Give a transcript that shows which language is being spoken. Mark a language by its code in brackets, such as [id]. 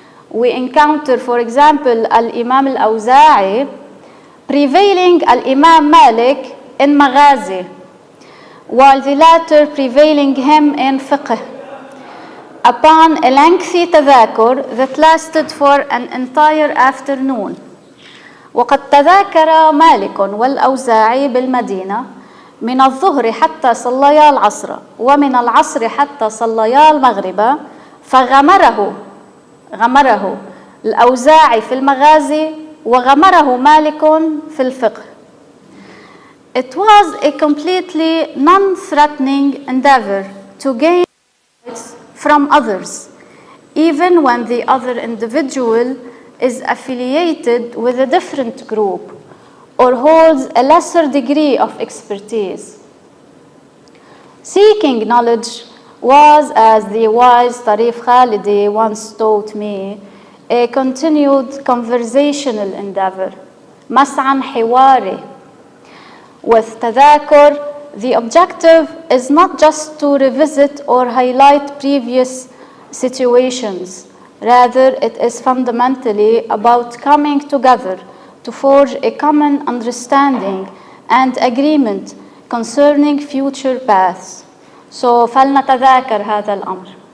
[en] We encounter, for example, Al-Imam Al-Awza'i prevailing Al-Imam Malik in Maghazi, while the latter prevailing him in fiqh, upon a lengthy tadhakur that lasted for an entire afternoon. [ar] وقد تذاكر مالك والأوزاعي بالمدينة من الظهر حتى صليا العصر ومن العصر حتى صليا المغرب فغمره الأوزاعي في المغازي وغمره مالك في الفقه. [en] It was a completely non-threatening endeavor to gain rights from others, even when the other individual is affiliated with a different group or holds a lesser degree of expertise. Seeking knowledge was, as the wise Tarif Khalidi once taught me, a continued conversational endeavor, mas'an hiwari. With tadhakur, the objective is not just to revisit or highlight previous situations. Rather, it is fundamentally about coming together to forge a common understanding and agreement concerning future paths. So, [ar] فلنتذاكر هذا الأمر.